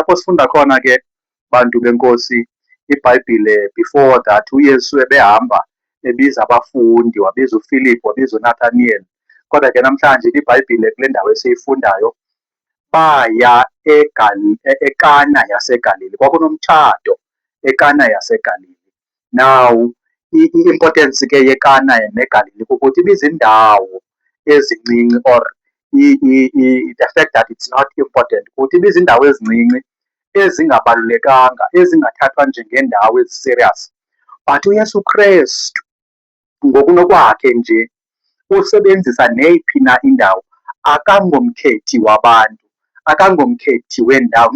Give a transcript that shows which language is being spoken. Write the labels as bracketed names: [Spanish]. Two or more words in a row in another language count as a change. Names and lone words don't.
[Xhosa] Apho sifunda khona ke, bantu benkosi, iBhayibhile [English] before that [Xhosa] uYesu ebehamba ebiza abafundi, wabiza uPhilip, wabiza uNathaniel. Kodwa ke namhlanje iBhayibhile kule ndawo esiyifundayo baya eKana yaseGalili. Kwakunomtshato eKana yaseGalili. Now i-importance ke yeKana neGalili kukuthi ibizindawo ezincinci, [English] or the fact that it's not important, [Xhosa] ukuthi ibizindawo ezincinci ezingabalulekanga, ezingathathwa njengeendawo ezi-serious. But uYesu Kristu ngokunokwakhe nje usebenzisa neyiphi na indawo. Akangomkhethi wabantu, akangomkhethi wendawo.